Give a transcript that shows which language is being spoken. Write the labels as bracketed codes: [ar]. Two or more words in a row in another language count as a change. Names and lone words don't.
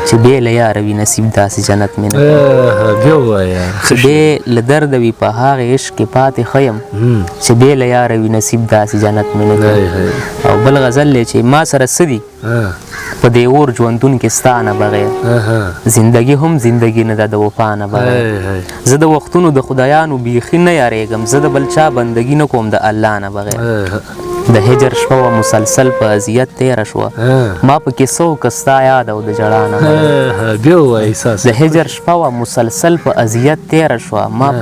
[ps] چې بې له یاره وي نصیب داسې جنت مې نه کړې. آه، بیا ووایه. چې بې له درده وي په هغه عشق کې پاتې ښه یم. هم. چې بې له یاره وي نصیب داسې جنت مې نه کړې. هی، هی. او بل غزل دی چې ما سره څه دي؟ آه. په دې اور ژوندون کې ستا نه بغیر. آها. زندگی هم زندگی نه ده د وفا نه بغیر. هی، هی. زه د وختونو د خدایانو بیخي نه یاریږم، زه د بل چا بندگی نه کوم د الله نه بغیر. آها. د هجر شپه وه مسلسل په اذیت تیره شوه. آه. ما پکې څه وکړه ستا یاد او د ژړا نه بغیر. آها، بیا ووایه احساس. د هجر شپه وه مسلسل په اذیت تیره شوه، ما آه.